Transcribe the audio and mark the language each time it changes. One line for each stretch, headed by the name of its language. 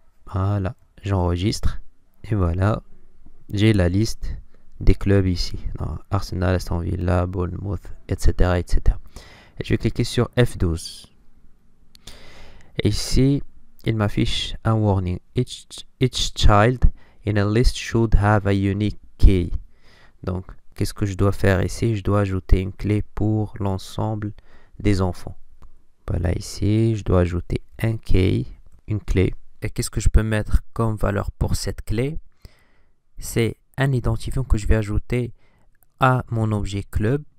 French: Voilà, j'enregistre. Et voilà, j'ai la liste des clubs ici. Donc, Arsenal, Aston Villa, Bournemouth, etc., etc. Et je vais cliquer sur F12. Et ici, il m'affiche un warning.
English: Each child in a list should have a unique key.
French: Donc, qu'est-ce que je dois faire ici? Je dois ajouter une clé pour l'ensemble des enfants. Voilà, ici, je dois ajouter un key, une clé. Et qu'est-ce que je peux mettre comme valeur pour cette clé? C'est un identifiant que je vais ajouter à mon objet club.